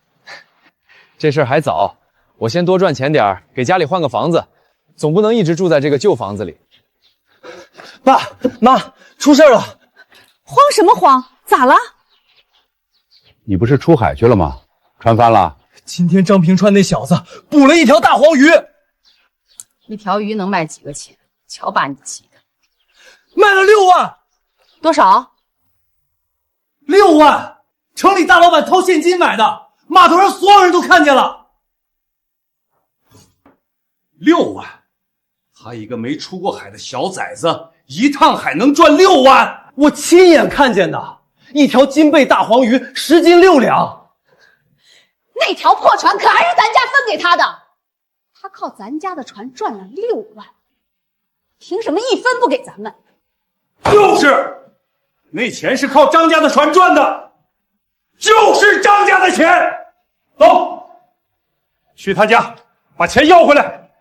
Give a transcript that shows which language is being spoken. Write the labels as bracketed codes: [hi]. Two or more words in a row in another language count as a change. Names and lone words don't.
[zh] 这事儿还早，我先多赚钱点儿，给家里换個房子，總不能一直住在這個舊房子裡。爸媽，出事了！慌什麼慌？咋了？你不是出海去了嗎？船翻了？今天張平川那小子捕了一條大黃魚。一條魚能賣幾個錢？瞧把你急的！賣了6萬。多少？6萬！城裡大老闆掏現金買的，碼頭上所有人都看見了。 6萬！他一個沒出過海的小崽子，一趟海能賺6萬！我親眼看見的，一條金貝大黃魚10斤6兩。那條破船可還是咱家分給他的，他靠咱家的船賺了6萬，憑什麼一分不給咱們？就是，那錢是靠張家的船賺的，就是張家的錢。走，去他家把錢要回來。